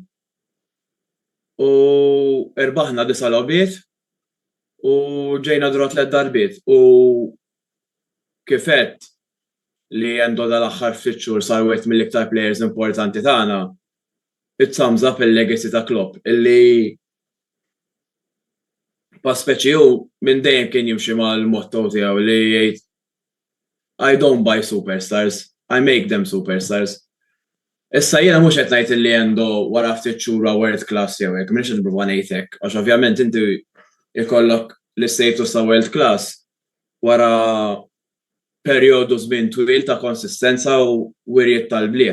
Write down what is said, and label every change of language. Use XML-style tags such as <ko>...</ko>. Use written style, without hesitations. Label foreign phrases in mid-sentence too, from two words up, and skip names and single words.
<mt>u irbaħna 9 logħbiet u ġejna dru 3 darbiet u kif qed li għandu dal-aħħar ftit xhur sar wieħed mill-iktar plejers importanti tagħna</mt> <en>it sums up</en> <mt>il-legacy ta' Klopp illi pa' speċi hu minn dejjem kien jimxi mal-motto tiegħu li jgħid</mt> <en>I don't buy superstars, I make them superstars.</en> <mt>Issa jiena mhux qed ngħid illi għandu wara ftit xhur</mt> <en>world class</en> <mt>jew hekk, m'iniex nipprova ngħid hekk, għax ovvjament inti jkollok l-istatus ta'</mt> <en>world class</en> <mt>wara perjodu żmien twil ta' konsistenza u wirjiet tal-bliegħ.</mt>